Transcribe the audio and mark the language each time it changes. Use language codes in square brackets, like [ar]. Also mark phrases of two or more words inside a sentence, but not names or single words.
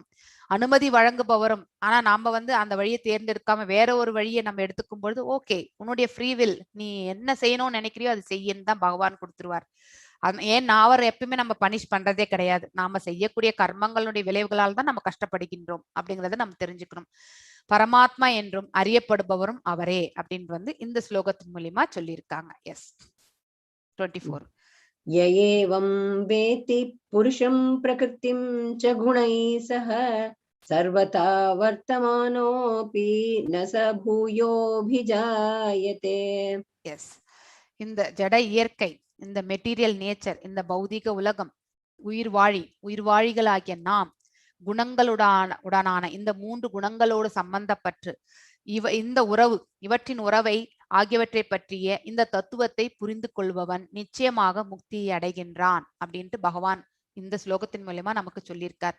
[ta] அனுமதி வழங்குபவரும், ஆனா நாம வந்து அந்த வழியை தேர்ந்தெடுக்காம வேற ஒரு வழியை நம்ம எடுத்துக்கும் பொழுது ஓகே, உன்னுடைய ஃப்ரீவில் நீ என்ன செய்யணும்னு நினைக்கிறியோ அது செய்யன்னு தான் பகவான் கொடுத்துருவார். ஏன் அவர் எப்பயுமே நம்ம பனிஷ் பண்றதே கிடையாது. நாம செய்யக்கூடிய கர்மங்களுடைய விளைவுகளால் தான் நம்ம கஷ்டப்படுகின்றோம் அப்படிங்கறத நம்ம தெரிஞ்சுக்கணும். பரமாத்மா என்றும் அறியப்படுபவரும் அவரே அப்படின்னு வந்து இந்த ஸ்லோகத்தின் மூலியமா சொல்லியிருக்காங்க. எஸ் 24. [sa] य एवं वेत्ति पुरुषं प्रकृतिं च गुणैः सह सर्वथा वर्तमानोऽपि न स भूयोऽभिजायते. [ta] எஸ், இந்த ஜட இயற்கை, இந்த [en] material nature, [ta] இந்த பௌதிக உலகம், உயிர்வாழிகளாகிய நாம் குணங்களுடான இந்த 3 குணங்களோடு சம்பந்தப்பட்டு இந்த உறவு, இவற்றின் உறவை ஆகியவற்றை பற்றிய இந்த தத்துவத்தை புரிந்து கொள்பவன் நிச்சயமாக முக்தியை அடைகின்றான் அப்படின்ட்டு பகவான் இந்த ஸ்லோகத்தின் மூலமா நமக்கு சொல்லியிருக்கார்.